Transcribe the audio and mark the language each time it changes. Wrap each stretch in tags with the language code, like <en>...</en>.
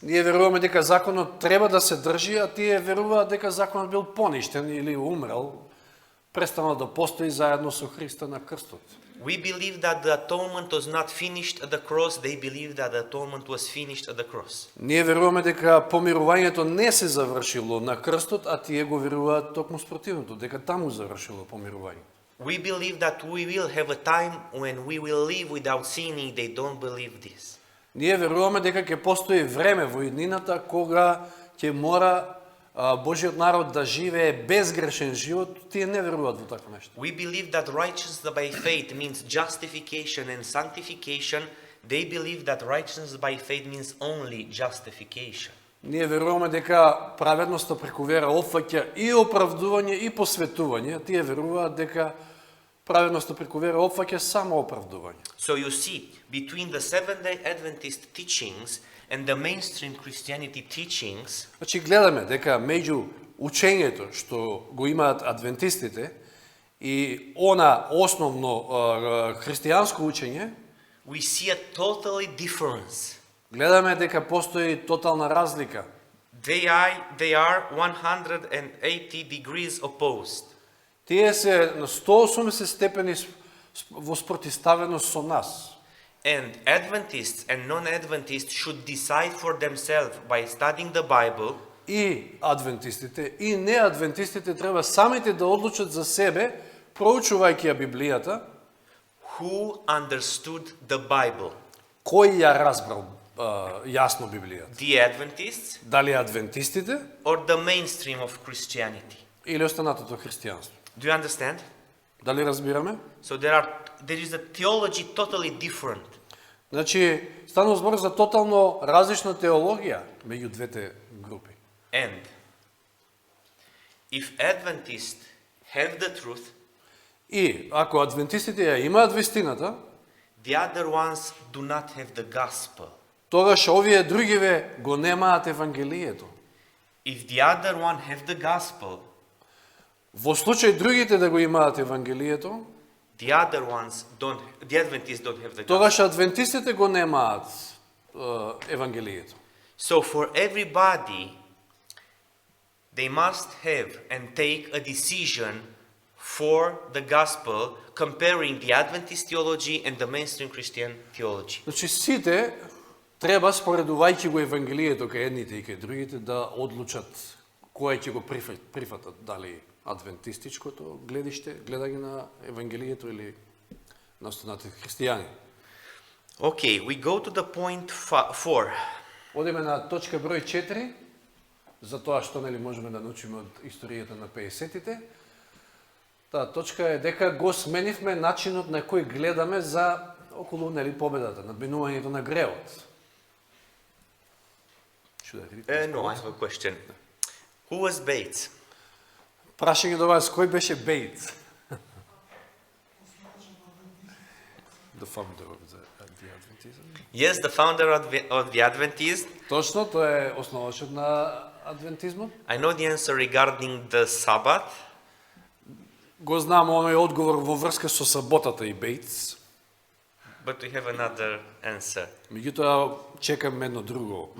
<mk>Ние веруваме дека законот треба да се држи, а тие веруваат дека законот бил поништен или умрел, престанал да постои заедно со Христа на крстот.</mk> <en>We believe that the atonement was not finished at the cross. They believe that the atonement was finished at the cross.</en> <mk>Ние веруваме дека помирувањето не се завршило на крстот, а тие го веруваат токму спротивното, дека таму завршило помирувањето.</mk> <en>We believe that we will have a time when we will live without sinning. They don't believe this.</en> <mk>Ние веруваме дека ќе постои време во иднината кога ќе мора Божиот народ да живее безгрешен живот. Тие не веруваат во такво нешто.</mk> <en>We believe that righteousness by faith means justification and sanctification. They believe that righteousness by faith means only justification.</en> <mk>Ние веруваме дека праведноста преку вера опфаќа и оправдување и посветување. Тие веруваат дека праведноста преку вера опфаќа само оправдување.</mk> <en>So you see, between the Seventh-day Adventist teachings and the mainstream Christianity teachings,</en> <mk>Значи гледаме дека меѓу учењето што го имаат адвентистите и она основно христијанско учење,</mk> <en>we see a totally difference.</en> <mk>гледаме дека постои тотална разлика.</mk> <en>They are 180 degrees opposed.</en> <mk>Тие се на 180 степени во спротивставеност со нас.</mk> <en>And Adventists and non-Adventists should decide for themselves by studying the Bible</en> <mk>И адвентистите, и неадвентистите треба самите да одлучат за себе, проучувајќи ја Библијата,</mk> <en>who understood the Bible.</en> <mk>кој ја разбрал јасно Библијата.</mk> <en>The Adventists</en> <mk>Дали адвентистите</mk> <en>or the mainstream of Christianity.</en> <mk>или останатото христијанство.</mk> <en>Do you understand?</en> <mk>Дали разбираме?</mk> <en>So there is a theology totally different.</en> <mk>Значи, станува збор за тотално различна теологија меѓу двете групи.</mk> <en>And if Adventists have the truth,</en> <mk>И ако адвентистите ја имаат вистината,</mk> <en>the other ones do not have the gospel.</en> <mk>тогаш овие другиве го немаат евангелието.</mk> <en>If the other one have the gospel,</en> <mk>Во случај другите да го имаат евангелието,</mk> <en>the other ones don't, the Adventists don't have the gospel.</en> <mk>тогаш адвентистите го немаат евангелието.</mk> <en>So for everybody, they must have and take a decision for the gospel, comparing the Adventist theology and the mainstream Christian theology.</en> <mk>Значи сите треба, споредувајќи го евангелието кај едните и кај другите, да одлучат кој ќе го прифатат, дали адвентистичкото гледиште, гледање на евангелието или на останатите христијани.</mk> <en>Okay, we go to the point 4.</en> <mk>Одиме на точка број 4, за тоа што нели можеме да научиме од историјата на 50-тите. Таа точка е дека го сменивме начинот на кој гледаме за околу нели победата, надминувањето на греот.</mk> <en>No, I have a question. Who was Bates?</en> <mk>Прашање до вас, кој беше Бейтс?</mk> <en>The founder of the Adventism. Yes, the founder of the Adventists.</en> <mk>Точно, тој е основачот на адвентизмот.</mk> <en>I know the answer regarding the Sabbath.</en> <mk>Го знам оној одговор во врска со саботата и Бейтс.</mk> <en>But we have another answer.</en> <mk>Меѓутоа, чекам едно друго,</mk>